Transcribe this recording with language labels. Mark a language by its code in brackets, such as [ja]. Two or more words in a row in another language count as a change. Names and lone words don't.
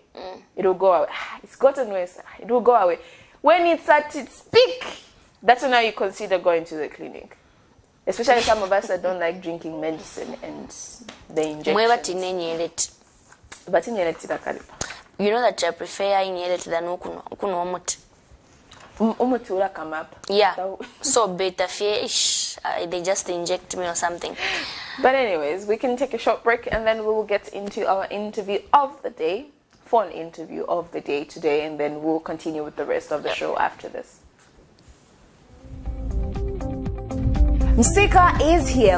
[en] It will go away. It's gotten worse. It will go away. When it's at its peak, that's when you consider going to the clinic. Especially some of us that don't like drinking medicine and the injections. But you know that I prefer inhalant than [bem] ukuno omuti. [en] Umuti will come up. Yeah. So better fish. They just inject me or something. But anyways, we can take a short break and then we will get into our interview of the day. Fun interview of the day today, and then we'll continue with the rest of the show after this. Msika is here.